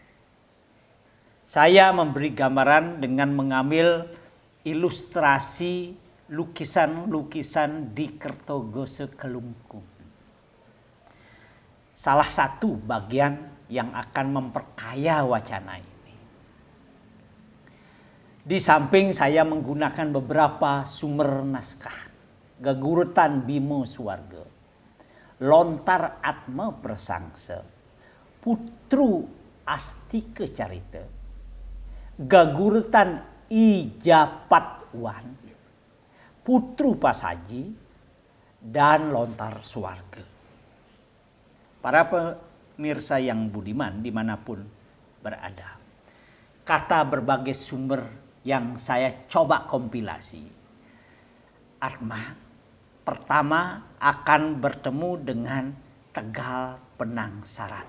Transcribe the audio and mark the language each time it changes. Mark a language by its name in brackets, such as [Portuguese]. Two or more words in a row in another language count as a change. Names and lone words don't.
[Indonesian] Saya memberi gambaran dengan mengambil ilustrasi lukisan-lukisan di Kertogose Kelungkung. Salah satu bagian yang akan memperkaya wacana ini. Di samping saya menggunakan beberapa sumber naskah. Gagurutan Bimo Suwarga, Lontar Atma Persangsa, Putru Astika Carita, Gagurutan Ijapatwan, Putru Pasaji, dan Lontar Suwarga. Para pemirsa yang budiman dimanapun berada, kata berbagai sumber yang saya coba kompilasi, Atma pertama akan bertemu dengan Tegal Penangsaran.